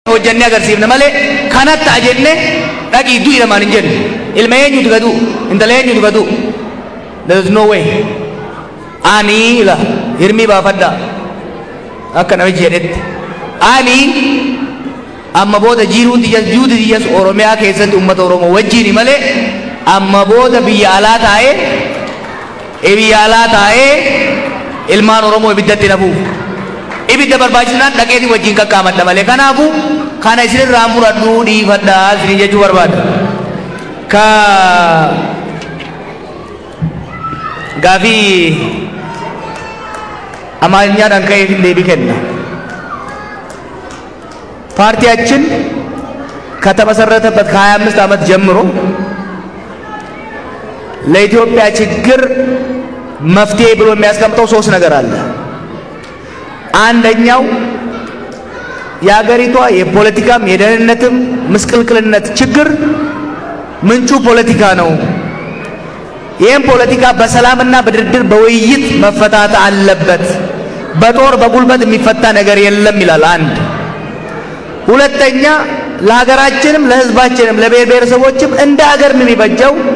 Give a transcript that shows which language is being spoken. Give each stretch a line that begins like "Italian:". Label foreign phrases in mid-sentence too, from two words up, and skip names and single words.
Oromo: hojjannee agarsiifna malee kanatti ajenne dhaqii du'i lamaan hin jennu ilma eenyutu gadu intala eenyutu gadu
English: there is no way
Oromo: ani la hirmii baafadha akka namichi jedhetti ani amma booda jiruun diyas oromiyaa keessatti ummata oromoo wajjiini malee amma booda biyya alaa taa'ee ilmaan oromoo ibiddatti nafuuf ibidda barbaachisnaan dhaqeeti wajjiin qaqqaamadha malee kanaafu kana isinirraa muradhuu dhiifadhaa isin jechuu barbaada ka gaafii amaarኛadhaan ka'eef deebii kenna
Amharic: ፓርቲያችን ከተመሰረተበት ከ25 ዓመት ጀምሮ ለኢትዮጵያ ችግር መፍትሄ ብሎ የሚያስቀምጠው ሶስት ነገር አለ አንደኛው የሀገሪቷ የፖለቲካም የደህንነትም ምስቅልቅልነት ችግር ምንጩ ፖለቲካ ነው ይሄን ፖለቲካ በሰላምና በድርድር በውይይት መፈታት አለበት በጦር በጉልበት የሚፈታ ነገር የለም ይላል አንድ ሁለተኛ ለሀገራችንም ለህዝባችንም ለብሔር ብሔረሰቦችም እንደ ሀገር ምን ይበጀው